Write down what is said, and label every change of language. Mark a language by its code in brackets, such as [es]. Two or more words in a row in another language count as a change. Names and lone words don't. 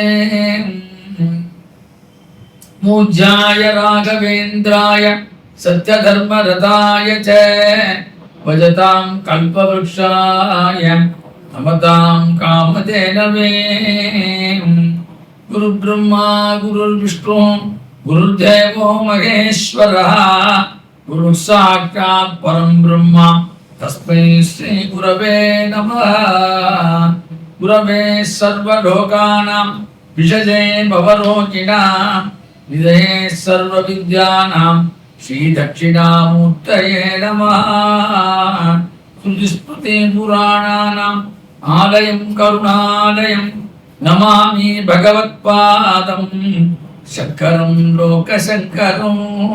[sa] मूज्याय राघवेन्द्राय सत्यधर्मरताय च भजतां कल्पवृक्षाय नमतां कामधेनवे. गुरु ब्रह्मा गुरु विष्णु गुरुदेवो महेश्वरः गुरु साक्षात् परं ब्रह्मा तस्मै श्री गुरवे नमः. गुरवे सर्वलोकानां विषजे भवरोगिणां निधये सर्व विद्यानां श्री दक्षिणामूर्तये नमः. श्रुतिस्मृति पुराणानाम् आलयं करुणालयं नमामि भगवत्पादं शङ्करं लोकशङ्करम्.